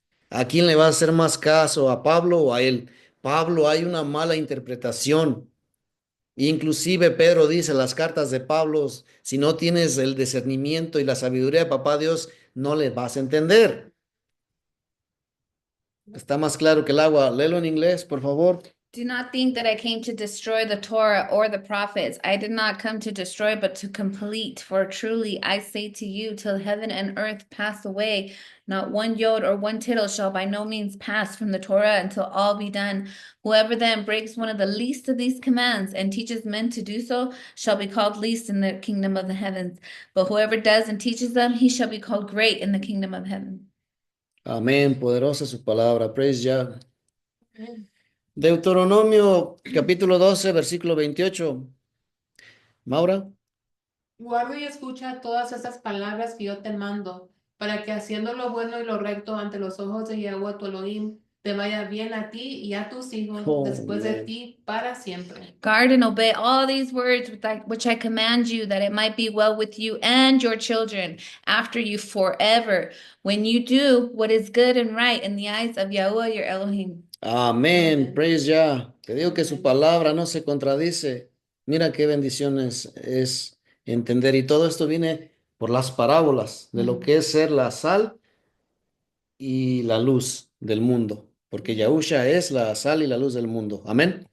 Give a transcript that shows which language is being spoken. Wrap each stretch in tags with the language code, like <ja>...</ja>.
<es>¿A quién le va a hacer más caso, a Pablo o a él? Pablo, hay una mala interpretación. Inclusive Pedro dice, las cartas de Pablo, si no tienes el discernimiento y la sabiduría de papá Dios, no le vas a entender. Está más claro que el agua. Léelo en inglés, por favor.</es> <en>Do not think that I came to destroy the Torah or the prophets. I did not come to destroy, but to complete. For truly I say to you, till heaven and earth pass away, not one yod or one tittle shall by no means pass from the Torah until all be done. Whoever then breaks one of the least of these commands and teaches men to do so shall be called least in the kingdom of the heavens. But whoever does and teaches them, he shall be called great in the kingdom of heaven.</en> <es>Amén. Poderosa su palabra.</es> <en>Praise Yah.</en> <es>Deuteronomio capítulo 12, versículo 28. Maura. Guarda y escucha todas estas palabras que yo te mando, para que haciendo lo bueno y lo recto ante los ojos de Yahweh tu Elohim, te vaya bien a ti y a tus hijos Oh, después de man. ti para siempre.</es> <en>Guard and obey all these words which I command you, that it might be well with you and your children after you forever, when you do what is good and right in the eyes of Yahweh your Elohim.</en> <es>Amén. Amén.</es> <en>Praise Yah.</en> <es>Te digo que su Amén. palabra no se contradice. Mira qué bendiciones es entender. Y todo esto viene por las parábolas de lo que es ser la sal y la luz del mundo. Porque Yahusha es la sal y la luz del mundo. Amén.</es>